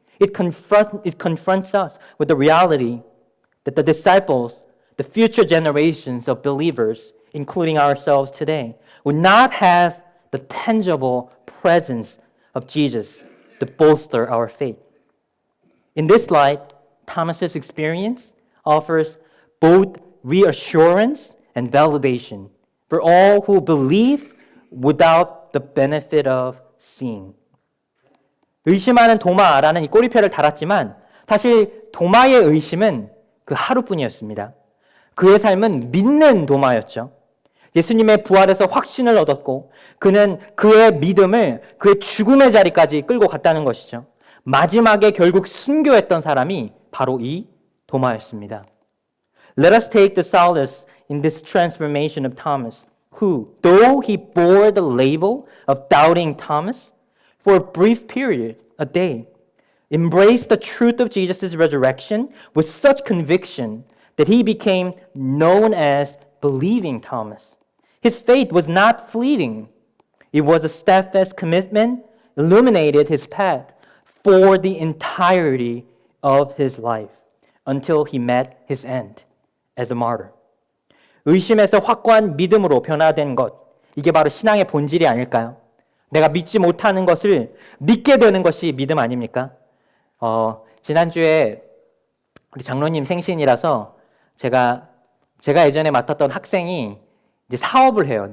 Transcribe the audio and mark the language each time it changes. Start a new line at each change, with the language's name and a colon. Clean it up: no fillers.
English: It confronts us with the reality that the disciples, the future generations of believers, including ourselves today, would not have the tangible presence of Jesus to bolster our faith. In this light, Thomas's experience offers both reassurance and validation for all who believe without the benefit of seeing.
Korean: 의심하는 도마라는 이 꼬리표를 달았지만 사실 도마의 의심은 그 하루뿐이었습니다. 그의 삶은 믿는 도마였죠. 예수님의 부활에서 확신을 얻었고 그는 그의 믿음을 그의 죽음의 자리까지 끌고 갔다는 것이죠. 마지막에 결국 순교했던 사람이 바로 이 도마였습니다.
English: Let us take the solace in this transformation of Thomas, who, though he bore the label of doubting Thomas for a brief period, a day, embraced the truth of Jesus' resurrection with such conviction that he became known as believing Thomas. His faith was not fleeting. It was a steadfast commitment, illuminated his path for the entirety of his life until he met his end as a martyr.
Korean: 의심에서 확고한 믿음으로 변화된 것, 이게 바로 신앙의 본질이 아닐까요? 내가 믿지 못하는 것을 믿게 되는 것이 믿음 아닙니까? 지난주에 우리 장로님 생신이라서 제가 예전에 맡았던 학생이 이제 사업을 해요.